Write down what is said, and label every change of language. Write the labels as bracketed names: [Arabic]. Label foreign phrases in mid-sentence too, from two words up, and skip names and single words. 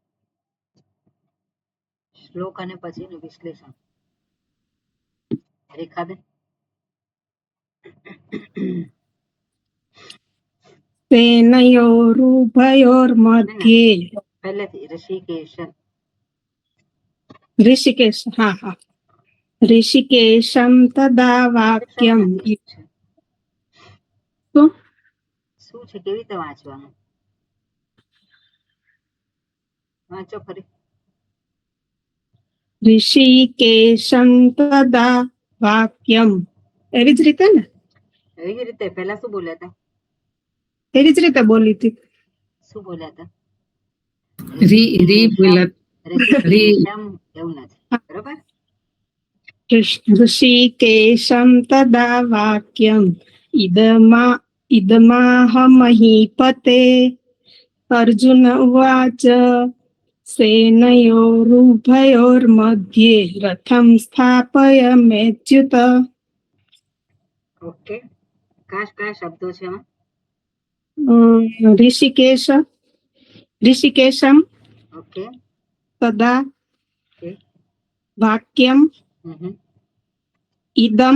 [Gujarati] શ્લોક અને પછીનું વિશ્લેષણ. રેખાબેન. [Sanskrit] सेनयोरुभयोर्मध्ये [Gujarati] પહેલેથી ઋષિકેશ. [Sanskrit] ऋषिकेश. [Hindi] हाँ हाँ. [Sanskrit] ऋषिकेशं तदा वाक्यम्. [Gujarati] શું છે? કેવી રીતે વાંચવાનું? વાંચો ફરી. [Sanskrit] ऋषिकेशं तदा वाक्यम्. [Gujarati] એવી જ રીતે ને? એવી રીતે. પહેલા શું બોલ્યા હતા? એવી જ રીતે બોલી હતી. શું બોલ્યા હતા? રી બોલ્યા. ઋષિકેશમ એવું નથી. બરોબર. [Sanskrit] ऋषिकेशं तदा वाक्यम् इदमाहमहीपते. अर्जुन उवाच सेनयोरुभयोर्मध्ये रथं स्थापयाम्यच्युत. [Gujarati] ઓકે, કયા શબ્દો છે એમાં? [Sanskrit] ऋषिकेशम [Gujarati] ઓકે. [Sanskrit] तदा વાક્યમ હમ. ઇદમ